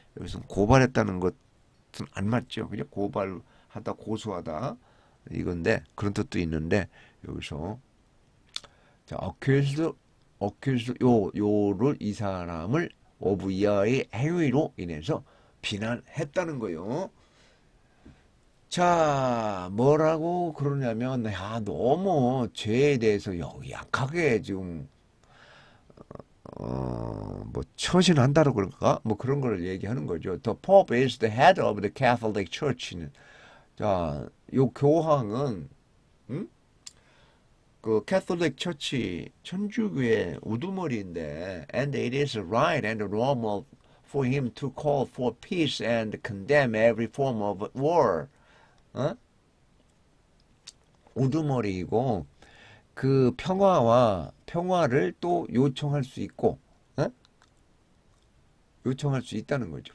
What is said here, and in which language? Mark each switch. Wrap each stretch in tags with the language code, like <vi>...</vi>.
<ko>여기서 고발했다는 것은 안 맞죠. 그죠? 고발하다, 고소하다 이건데 그런 뜻도 있는데 여기서 자, accuse 요를 이 사람을 of 이하의 행위로 인해서 비난했다는 거예요. 자, 뭐라고 그러냐면, 너무 죄에 대해서 약하게 지금, 뭐, 처신한다고 그럴까? 뭐 그런 걸 얘기하는 거죠.</ko> <en>The Pope is the head of the Catholic Church.</en> <ko>자, 요 교황은, 그 캐톨릭 처치, 천주교의 우두머리인데,</ko> <en>and it is right and normal for him to call for peace and condemn every form of war.</en> <ko>우두머리이고 그 평화를 또 요청할 수 있고 요청할 수 있다는 거죠.</ko>